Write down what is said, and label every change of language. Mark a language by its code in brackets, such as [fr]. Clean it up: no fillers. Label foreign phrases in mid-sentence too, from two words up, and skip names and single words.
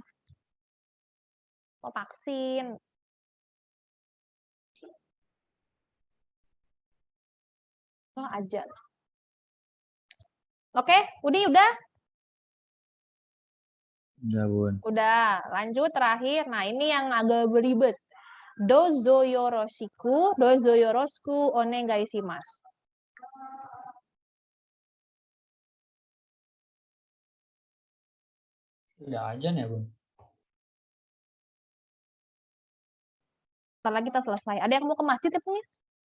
[id] Mau vaksin. Oh, aja. Oke, udah? Udah, Bun. Udah, lanjut terakhir. Nah, ini yang agak beribet. [ja] どうぞよろしくお願いします. [id] Udah aja ya, Bun. Setelah kita selesai. Ada yang mau ke masjid ya, punya?